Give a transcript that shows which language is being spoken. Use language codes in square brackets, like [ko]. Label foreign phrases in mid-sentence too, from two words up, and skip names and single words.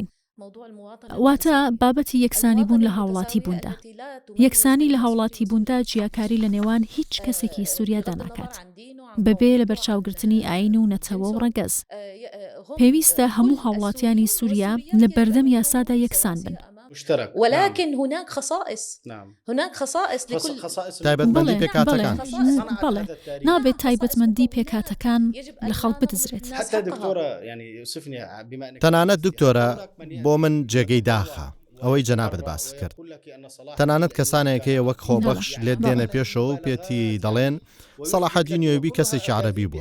[ckb] واتە بابەتی یەکسانی بوون لە هاوڵاتی بووندا. یەکسانی لە هاوڵاتی بووندا جیاکاری لە نێوان هیچ کەسێکی سووریادا ناکات، بەبێ لە بەرچاوگرتنی ئاین و نەتەوە و ڕەگەز. پێویستە هەموو هاوڵاتیانی سووریا لە بەردەم یاسادا یەکسان بن. [ar] ولكن هناك خصائص. هناك خصائص لكل [ckb] تایبەتمەندی پێکاتەکان. بەڵێ نابێت تایبەتمەندی پێکاتەکان لە خەڵک بدەزرێت. تەنانەت دکتۆرە بۆ من جێگەی داخە ئەوەی جەنابەت باس کرد. تەنانەت کەسانێکەیە وەک خۆبەخش لێت دێنە پێشەوە و پێتی دەڵێن سەلاحەدین ئەیوبی کەسێکی عەرەبی بووە.